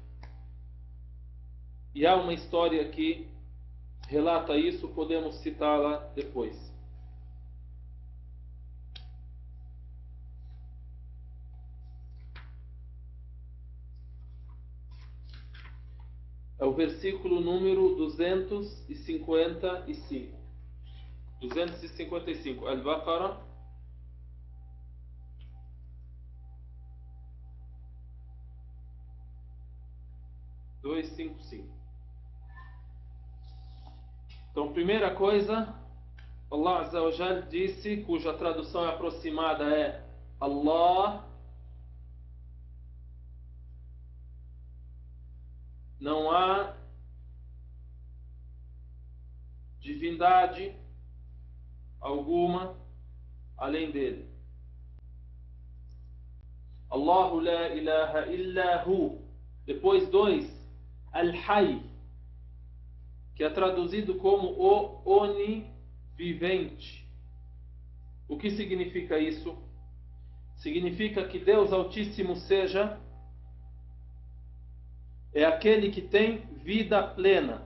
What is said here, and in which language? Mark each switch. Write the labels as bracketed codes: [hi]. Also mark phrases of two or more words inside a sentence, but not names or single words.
[pt] E há uma história que relata isso, podemos citá-la depois. É o versículo número 255. 255. Al-Baqarah. 255. Então, primeira coisa, Allah [ar] عز وجل [pt] disse, cuja tradução aproximada é Allah não há divindade alguma além dele. [ar] الله لا إله إلا هو. [pt] Depois 2, Al-Hayy, que é traduzido como o onivivente. O que significa isso? Significa que Deus Altíssimo seja é aquele que tem vida plena.